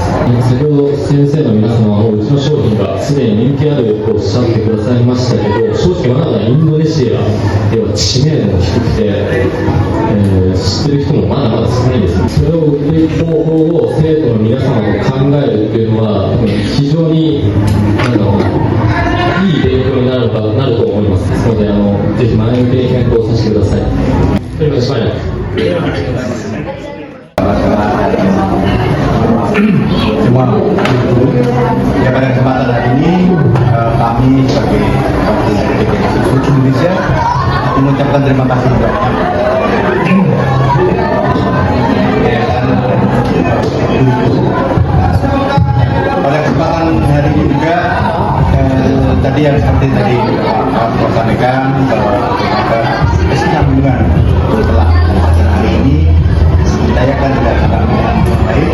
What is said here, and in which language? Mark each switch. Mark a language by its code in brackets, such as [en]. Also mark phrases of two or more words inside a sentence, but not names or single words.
[ja] 先ほど先生の皆様はうちの商品がすでに人気あるとおっしゃってくださいましたけど、正直まだインドネシアでは知名度も低くて、知ってる人もまだまだ少ないんです。それを売っていく方法を生徒の皆様と考えるっていうのは非常にいい勉強になると思います。のでぜひ前向きに検討させてください。よろしくお願いします。 [id] Semua ya, pada kesempatan hari ini kami sebagai wakil dari seluruh Indonesia mengucapkan terima kasih banyak pada kesempatan hari ini juga tadi yang seperti tadi Pak sampaikan bahwa ada kesinambungan setelah hari ini saya akan dilakukan dengan baik.